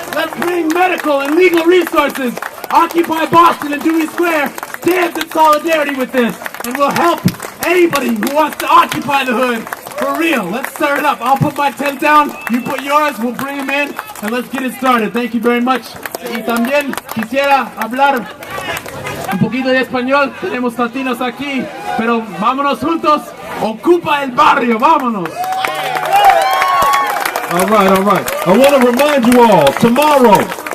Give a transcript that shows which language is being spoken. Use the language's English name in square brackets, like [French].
[English] Let's bring medical and legal resources. Occupy Boston and Dewey Square stands in solidarity with this, and will help anybody who wants to occupy the hood for real. Let's stir it up. I'll put my tent down, you put yours, we'll bring them in, and let's get it started. Thank you very much. [Spanish] Y también quisiera hablar un poquito de español. Tenemos latinos aquí, pero vámonos juntos. Ocupa el barrio, vámonos. [English] All right. I want to remind you all, tomorrow,